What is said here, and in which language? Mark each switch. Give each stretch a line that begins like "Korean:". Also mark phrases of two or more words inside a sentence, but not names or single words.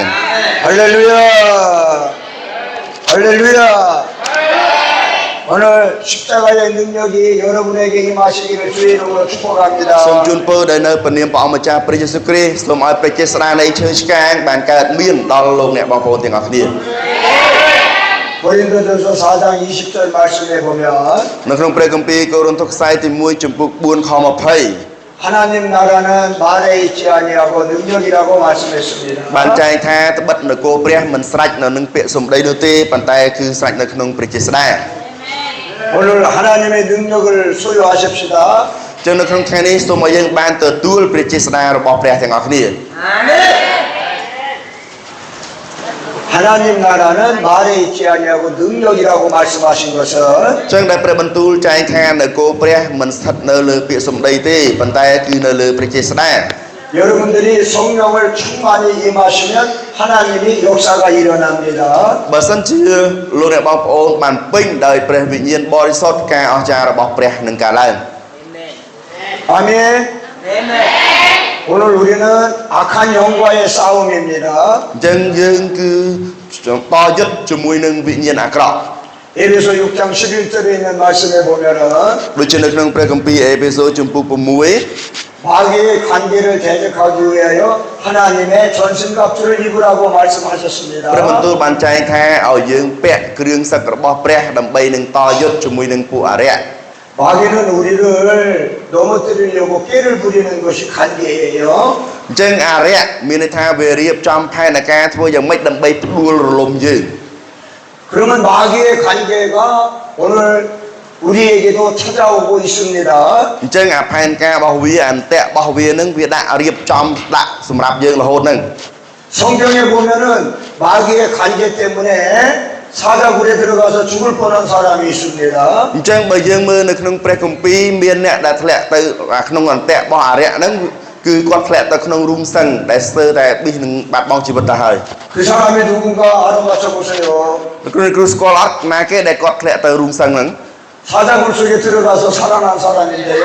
Korean: 할렐루야. 할렐루야. 오늘 십자가의 능력이 여러분에게 임하시기를 주의 이름으로
Khmer: សូម
Korean: 축복합니다.
Khmer: ជូនពរដែលនៅព្រះនាមព្រះអង្គម្ចាស់ព្រះយេស៊ូវគ្រីស្ទសូមឲ្យព្រះចេស្តានៃឈើឆ្កាងបានកើតមានដល់លោកអ្នកបងប្អូនទាំងអស់គ្នា
Korean: 고린도전서 4장 20절 말씀에 보면
Khmer: នៅក្នុងព្រះគម្ពីរកូរិនថូសខ្សែទី1ចំពុក4ខ20
Korean: 하나님 나라는 말에 있지 아니하고 능력이라고 말씀했습니다.
Khmer: បានចែងថាត្បិតនគរព្រះមិនស្រេចនៅនឹងពាក្យសម្ដីនោះទេប៉ុន្តែគឺស្រេចនៅក្នុងព្រះចេស្តា
Korean: 오늘 하나님의 능력을 소유하십시다.
Khmer: ចឹងនៅក្នុងថ្ងៃនេះសូមឲ្យយើងបានទទួលព្រះចេស្តារបស់ព្រះទាំងអស់គ្នា
Korean: 하나님 나라는 말에 있지 아니하고 능력이라고 말씀하신 것은
Khmer: ចឹងដែលព្រះបន្ទូលចែងថានគរព្រះមិនស្ថិតនៅលើពាក្យសម្ដីទេប៉ុន្តែគឺនៅលើព្រះចេស្តា
Korean: 여러분들이 성령을 충만히 임하시면 하나님이 역사가 일어납니다.
Khmer: បើសិនជាលោកអ្នកបងប្អូនបានពេញដោយព្រះវិញ្ញាណបរិសុទ្ធការអស្ចារ្យរបស់ព្រះនឹងកើតឡើង
Korean: 아멘. 오늘 우리는 악한 영과의 싸움입니다.
Khmer: អញ្ចឹងយើងគឺតយុទ្ធជាមួយនឹងវិញ្ញាណអាក្រក់
Korean: 에베소 6장 11절에 있는 말씀에 보면은
Khmer: ដូចជានៅក្នុងព្រះគម្ពីរអេភេសូចំពុក6
Korean: 마귀의 관계를 대적하기 위하여 하나님의 전신갑주를 입으라고 말씀하셨습니다.
Khmer: ព្រះបន្ទូលបានចែងថាឲ្យយើងពាក់គ្រឿងសឹករបស់ព្រះដើម្បីនឹងតយុទ្ធជាមួយនឹងពួកអារក្ស
Korean: 마귀는 우리를 넘어뜨리려고 깨를 부리는 것이 관계예요.
Khmer: អញ្ចឹងអារក្សមានន័យថាវារៀបចំផែនការធ្វើយ៉ាងម៉េចដើម្បីផ្ដួលរលំយើង
Korean: 그러면 마귀의 관계가 오늘 우리에게도 찾아오고 있습니다.
Khmer: អញ្ចឹងអាផែនការរបស់វាអន្តៈរបស់វានឹងវាដាក់រៀបចំដាក់សម្រាប់យើងរហូតនឹង
Korean: 성경에 보면은 마귀의 관계 때문에 사자굴에 들어가서 죽을 뻔한 사람이 있습니다.
Khmer: អញ្ចឹងបើយើងមើលនៅក្នុងព្រះគម្ពីរមានអ្នកដែលធ្លាក់ទៅក្នុងអន្តៈរបស់អារក្សហ្នឹងគឺគាត់ធ្លាក់ទៅក្នុងរូងសឹងដែលស្ទើរតែប៊ីសនឹងបាត់បង់ជីវិតទៅហើយ
Korean: 그 사람이 누군가 알아맞혀 보세요.
Khmer: គ្រូស្គាល់អត់ណាគេដែលគាត់ធ្លាក់ទៅរូងសឹងហ្នឹង
Korean: 사자굴 속에 들어가서 살아난 사람인데요.